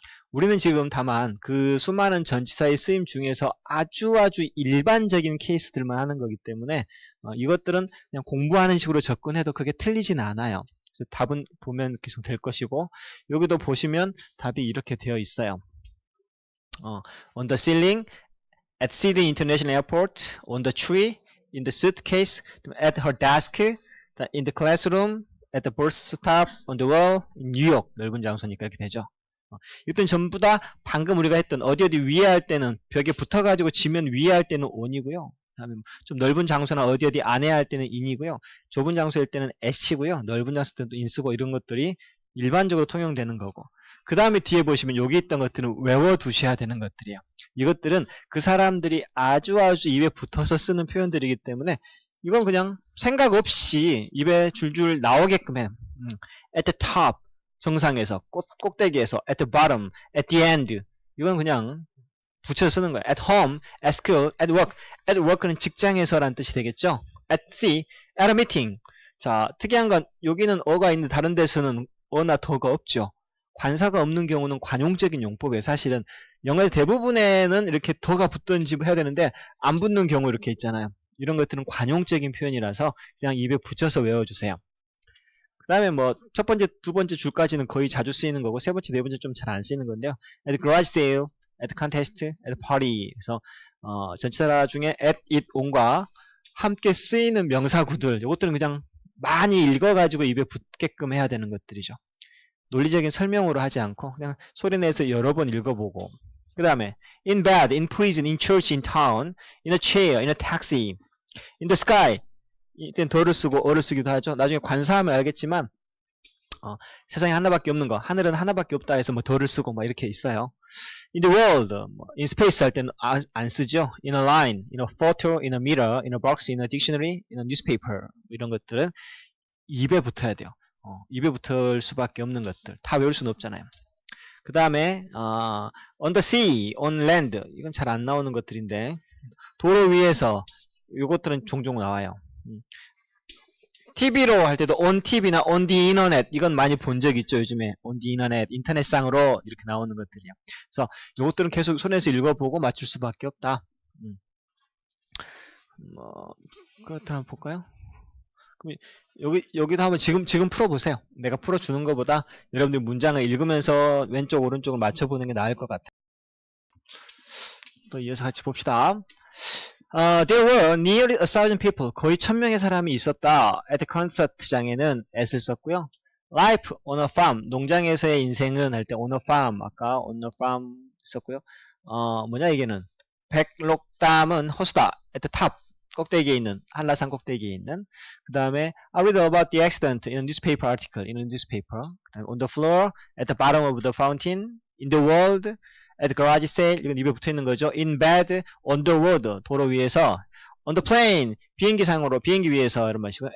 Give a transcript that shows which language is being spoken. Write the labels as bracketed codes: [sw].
[ko] 우리는 지금 다만 그 수많은 전치사의 쓰임 중에서 아주 일반적인 케이스들만 하는 거기 때문에 이것들은 그냥 공부하는 식으로 접근해도 그게 틀리진 않아요. 그래서 답은 보면 계속 될 것이고, 여기도 보시면 답이 이렇게 되어 있어요. [en] On the ceiling, at Sydney International Airport, on the tree, in the suitcase, at her desk, in the classroom, at the bus stop, on the wall, in New York. [ko] 넓은 장소니까 이렇게 되죠. 이것들은 전부 다 방금 우리가 했던 어디 위에 할 때는 벽에 붙어가지고 지면 위에 할 때는 on이고요. 그다음에 좀 넓은 장소나 어디 안에 할 때는 in이고요. 좁은 장소일 때는 s고요. 넓은 장소일 때는 in 쓰고 이런 것들이 일반적으로 통용되는 거고. 그 다음에 뒤에 보시면 여기 있던 것들은 외워두셔야 되는 것들이에요. 이것들은 그 사람들이 아주 입에 붙어서 쓰는 표현들이기 때문에 이건 그냥 생각 없이 입에 줄줄 나오게끔 해. [en] At the top, [ko] 정상에서, 꼭대기에서, [en] at the bottom, at the end. [ko] 이건 그냥 붙여 쓰는 거예요. [en] At home, at school, at work. At work [ko] 는 직장에서란 뜻이 되겠죠. [en] At sea, at a meeting. [ko] 자, 특이한 건 여기는 어가 있는데 다른 데서는 어나 더가 없죠. 관사가 없는 경우는 관용적인 용법이에요. 사실은 영어의 대부분에는 이렇게 더가 붙든지 해야 되는데 안 붙는 경우 이렇게 있잖아요. 이런 것들은 관용적인 표현이라서 그냥 입에 붙여서 외워주세요. 그 다음에 뭐 첫 번째, 두 번째 줄까지는 거의 자주 쓰이는 거고 세 번째, 네 번째 좀 잘 안 쓰이는 건데요. [en] At the garage sale, at the contest, at the party. [ko] 그래서 전치사 중에 at, it, on과 함께 쓰이는 명사구들 이것들은 그냥 많이 읽어가지고 입에 붙게끔 해야 되는 것들이죠. 논리적인 설명으로 하지 않고 그냥 소리내서 여러 번 읽어보고. 그 다음에 [en] in bed, in prison, in church, in town, in a chair, in a taxi, in the sky. [ko] 이때는 더를 쓰고 어를 쓰기도 하죠. 나중에 관사하면 알겠지만 세상에 하나밖에 없는 거, 하늘은 하나밖에 없다 해서 뭐 더를 쓰고 막 이렇게 있어요. [en] In the world, in space [ko] 할 때는 안 쓰죠. [en] In a line, in a photo, in a mirror, in a box, in a dictionary, in a newspaper. [ko] 이런 것들은 입에 붙어야 돼요. 입에 붙을 수밖에 없는 것들. 다 외울 수는 없잖아요. 그 다음에 [en] on the sea, on land. [ko] 이건 잘 안 나오는 것들인데 도로 위에서 이것들은 종종 나와요. TV로 할 때도 on TV나 [en] on the internet [ko] 이건 많이 본 적 있죠. 요즘에 [en] on the internet, [ko] 인터넷상으로 이렇게 나오는 것들이요. 그래서 이것들은 계속 손에서 읽어보고 맞출 수밖에 없다. 그렇다 한번 볼까요? 그럼 여기도 한번 지금 풀어보세요. 내가 풀어주는 것보다 여러분들 문장을 읽으면서 왼쪽 오른쪽을 맞춰보는 게 나을 것 같아요. 또 이어서 같이 봅시다. [en] There were nearly 1,000 people. [ko] 거의 1,000명의 사람이 있었다. [en] At the concert [ko] 장에는 s를 썼고요. [en] Life on a farm. [ko] 농장에서의 인생은 할 때 [en] on a farm. [ko] 아까 [en] on a farm [ko] 썼고요. 뭐냐 이게는 백록담은 호수다. [en] At the top. [ko] 꼭대기에 있는 한라산 꼭대기에 있는. 그 다음에 [en] I read about the accident in a newspaper article. In a newspaper. On the floor. At the bottom of the fountain. In the world. At the garage sale, [ko] 이건 입에 붙어있는 거죠. [en] In bed, on the road, [ko] 도로 위에서. [en] On the plane, [ko] 비행기상으로, 비행기 위에서 이런 말이고요.